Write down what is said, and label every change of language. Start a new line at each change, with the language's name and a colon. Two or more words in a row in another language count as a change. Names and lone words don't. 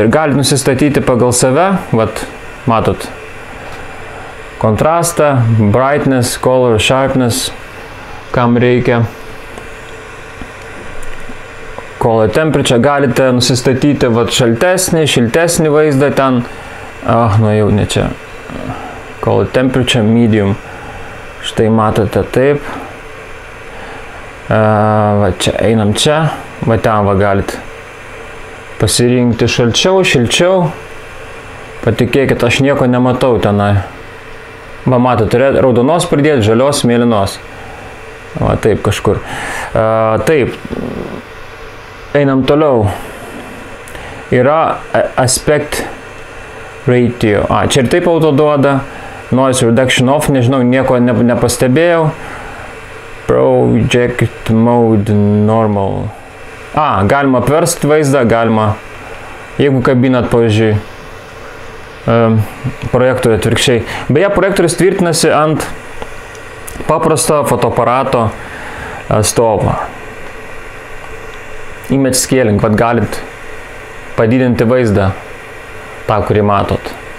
Lithuanian: Gali nusistatyti pagal save, vat, matot, kontrastą,
English: brightness, color, sharpness,
Lithuanian: kam reikia.
English: Color temperature
Lithuanian: galite nusistatyti vat, šaltesnį, šiltesnį vaizdą ten. Jau ne čia.
English: Color temperature, medium.
Lithuanian: Štai matote taip. Va čia, einam čia. Va ten va galite pasirinkti šalčiau, šilčiau. Patikėkit, aš nieko nematau tenai. Va matote, raudonos pridėti, žalios, mėlynos. Va taip kažkur. Taip. Einam toliau. Yra
English: aspect ratio.
Lithuanian: Čia ir taip auto duoda.
English: Noise reduction off,
Lithuanian: nežinau, nieko nepastebėjau.
English: Project mode normal.
Lithuanian: Galima apversti vaizdą, galima, jeigu kabinat, pavyzdžiui, projektorių atvirkščiai. Beje, projektorius tvirtinasi ant paprasto fotoaparato stovo.
English: Image scaling,
Lithuanian: vad galit padidinti vaizdą, tą, kurį matot.